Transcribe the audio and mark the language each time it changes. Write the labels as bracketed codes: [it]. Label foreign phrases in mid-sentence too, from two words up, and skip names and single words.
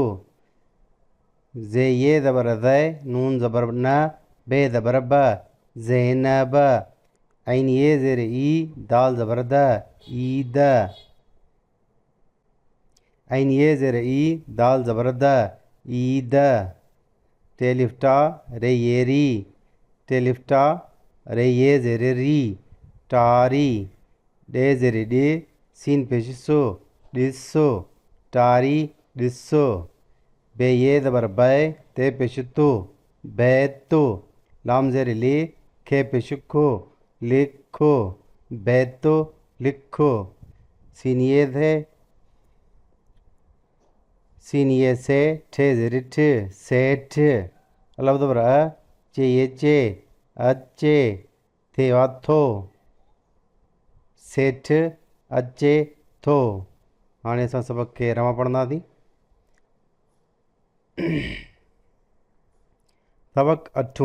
[sd] जे ये ज़बर ज़ै, नून ज़बर न, बे ज़बर ब, ज़ैनब। ऐन ये ज़ेर ई, दाल ज़बर द, ईद। ऐन ये ज़ेर ई, दाल ज़बर द, ईद। टे लिफ्टा, रे ये री, टे लिफ्टा, रे ये ज़ेर री, टारी। डे ज़ेर डे, सीन पेश सो, ॾिसो, टारी ॾिसो। बे ये ज़बर बै, ते पेश तो, बैतो। लाम ज़ेर ले, खे पेश खो, लिखो, बैतो लिखो। सीन ये थे, सीन ये से, ठे ज़ेर ठ, सेठ। अलब दबर चे ये चे, अचे, थे वाथो, सेठ, अचे, थो। हाणे असां सबक खे रवां पढ़ंदासीं। सबक 8।